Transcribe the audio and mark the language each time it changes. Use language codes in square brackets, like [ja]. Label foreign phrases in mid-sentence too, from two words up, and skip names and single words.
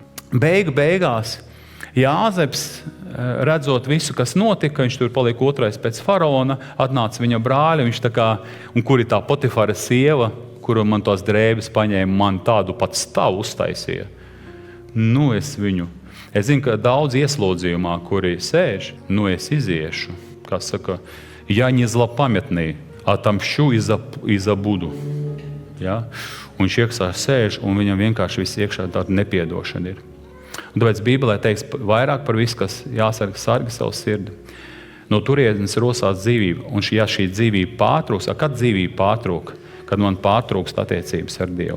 [lv] Beigās Jāzeps, redzot visu, kas notika, viņš tur palika otrais pēc faraona, atnāca viņa brāļi, viņš tā kā, un kur ir tā Potifara sieva, kuru man tās drēbes paņēma, man tādu pat stavu uztaisīja. Es zinu, ka daudz ieslodzījumā, kuri sēž, es iziešu, kā saka, ja [ru] не злопамятный, отомщу и забуду. [lv] Ja? Un viņš iekšā sēž, un viņam vienkārši viss iekšā tāda nepiedošana ir. Un tāpēc Bībelē teiks vairāk par visu, kas jāsarga savu sirdi. No turienes rosās dzīvība. Un ja šī dzīvība pārtrūks, kad dzīvība pārtrūk? Kad man pārtrūkst attiecības ar Dievu.